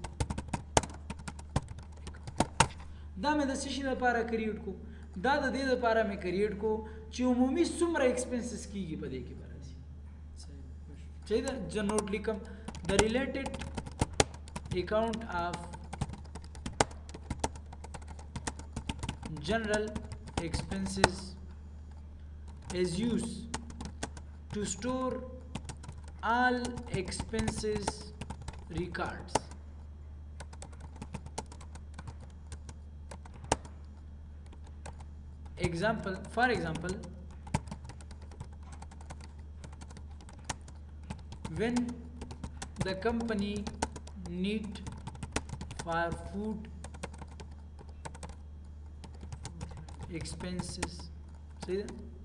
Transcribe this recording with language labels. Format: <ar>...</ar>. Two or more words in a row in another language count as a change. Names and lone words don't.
<ps>دا مې د څه شي لپاره کریټ کو دا د دې لپاره مې کریټ کو چې عمومي څومره ایکسپنسز کېږي په دې کې به راځي صحیح ده زه نوټ لیکم د</ps> <en>related account of general expenses is used to store all expenses records. For example, when the company need for food expenses, see that?</en>